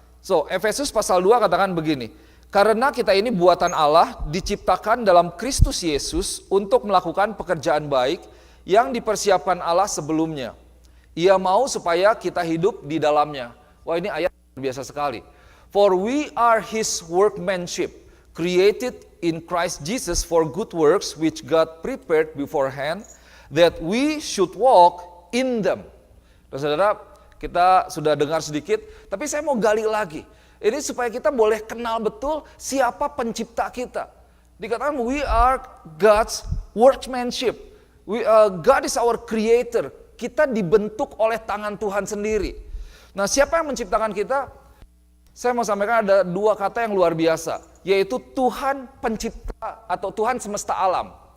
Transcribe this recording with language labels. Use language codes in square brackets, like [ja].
[id] So, Efesus pasal 2 katakan begini. Karena kita ini buatan Allah diciptakan dalam Kristus Yesus untuk melakukan pekerjaan baik yang dipersiapkan Allah sebelumnya. Ia mau supaya kita hidup di dalamnya. Wah, ini ayat luar biasa sekali. [en] For we are His workmanship, created in Christ Jesus for good works which God prepared beforehand, that we should walk in them. [id] Dan saudara, kita sudah dengar sedikit, tapi saya mau gali lagi. Ini supaya kita boleh kenal betul siapa pencipta kita. Dikatakan [en] we are God's workmanship. God is our creator. [id] Kita dibentuk oleh tangan Tuhan sendiri. Nah, siapa yang menciptakan kita? Saya mau sampaikan ada dua kata yang luar biasa, yaitu Tuhan pencipta atau Tuhan semesta alam.